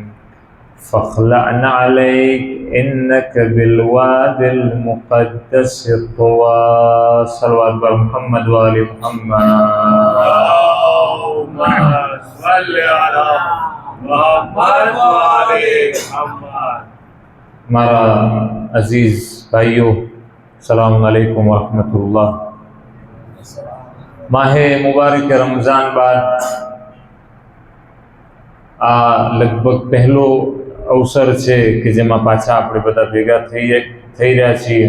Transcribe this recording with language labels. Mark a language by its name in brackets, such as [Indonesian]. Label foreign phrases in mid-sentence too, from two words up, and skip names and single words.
[Arabic] فاخلعن عليك إنك بالواد المقدس طوى. صلوات محمد وآل محمد. اللهم صل على محمد محمد. [Gujarati] મારા અઝીઝ ભાઈઓ, [Arabic] سلام عليكم ورحمة الله. [Gujarati] માહે મુબારક રમઝાન બાદ આ લગભગ પહેલો અવસર છે કે જેમાં પાછા આપણે બધા ભેગા થઈ રહ્યા છીએ.